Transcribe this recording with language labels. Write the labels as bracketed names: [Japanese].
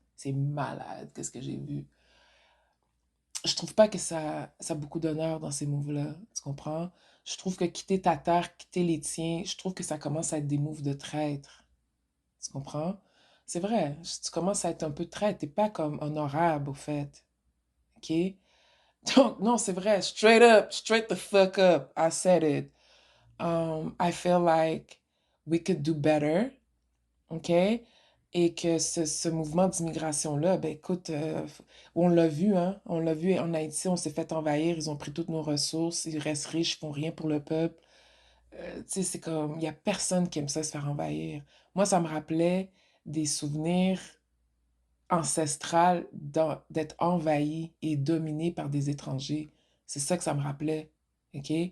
[French] C'est malade, qu'est-ce que j'ai vu. Je trouve pas que ça a beaucoup d'honneur dans ces moves-là, tu comprends? Je trouve que quitter ta terre, quitter les tiens, je trouve que ça commence à être des moves de traître, tu comprends? C'est vrai, tu commences à être un peu traître, t'es pas comme honorable au fait, ok? Donc, non, c'est vrai. [English] Straight up, straight the fuck up. I said it. I feel like we could do better, OK? [French] Et que ce mouvement d'immigration-là, ben écoute, on l'a vu, hein? On l'a vu en Haïti, on s'est fait envahir, ils ont pris toutes nos ressources, ils restent riches, ils font rien pour le peuple. Tu sais, c'est comme, il y a personne qui aime ça se faire envahir. Moi, ça me rappelait des souvenirs ancestrales d'être envahi et dominé par des étrangers. C'est ça que ça me rappelait, OK?